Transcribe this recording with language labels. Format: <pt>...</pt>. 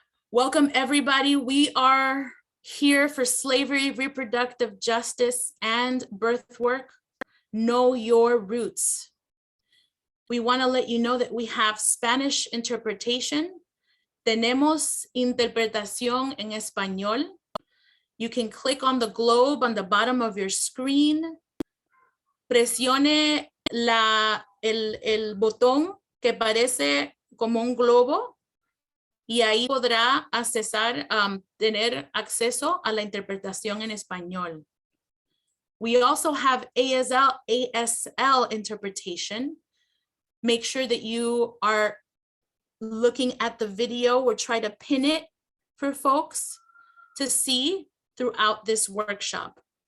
<en>Welcome everybody. We are here for Slavery, Reproductive Justice, and Birth Work. Know your roots. We want to let you know that we have Spanish interpretation.</en> <es>Tenemos interpretación en español.</es> <en>You can click on the globe on the bottom of your screen.</en> <es>Presione el botón que parece como un globo y ahí podrá tener acceso a la interpretación en español.</es> <en>We also have ASL interpretation. Make sure that you are looking at the video or try to pin it for folks to see throughout this workshop.</en>